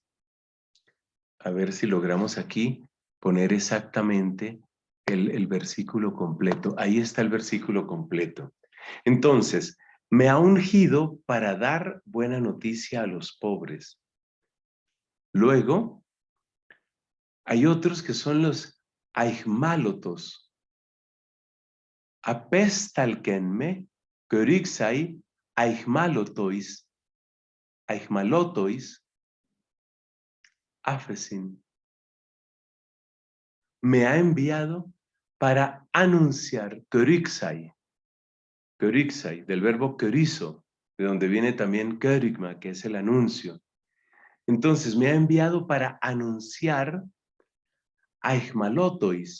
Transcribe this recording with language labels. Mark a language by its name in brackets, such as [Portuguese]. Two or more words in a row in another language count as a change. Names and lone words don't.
[Spanish] A ver si logramos aquí poner exactamente el versículo completo. Ahí está el versículo completo. Entonces, me ha ungido para dar buena noticia a los pobres. Luego, hay otros que son los aigmálotos. [Greek] ἀπέσταλκέν με κηρύξαι αἰχμαλώτοις. αἰχμαλώτοις ἄφεσιν. [Spanish] Me ha enviado para anunciar, körixai. Körixai, del verbo körizo, de donde viene también körigma, que es el anuncio. Entonces, me ha enviado para anunciar aigmalotois.